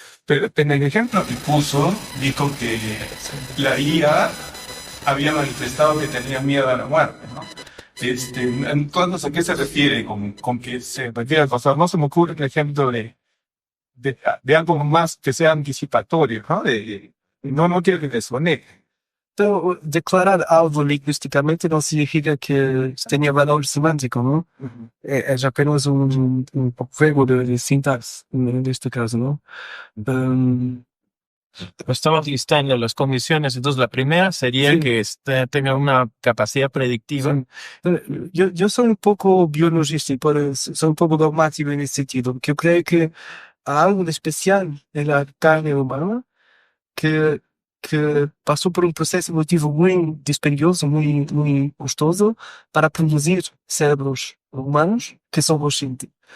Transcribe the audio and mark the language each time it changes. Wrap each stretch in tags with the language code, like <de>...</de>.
<es>Pero en el ejemplo que puso, dijo que la IA había manifestado que tenía miedo a la muerte, ¿no? Entonces, ¿a qué se refiere con que se refiere al pasado? No se me ocurre el ejemplo de algo más que sea anticipatorio, ¿no? No quiero que desconecte.</es> <pt>Então, declarar algo linguisticamente não significa que tenha valor semântico, não? É apenas um juego de sintaxe, neste caso, não?</pt> <es>Estamos listando las condiciones. Entonces, la primera sería que tenga una capacidad predictiva.</es> <pt>Eu sou pouco biologista e sou pouco dogmático nesse sentido, porque eu creio que há algo de especial na carne humana que passou por um processo evolutivo muito dispendioso, muito custoso, para produzir cérebros humanos que são conscientes.</pt>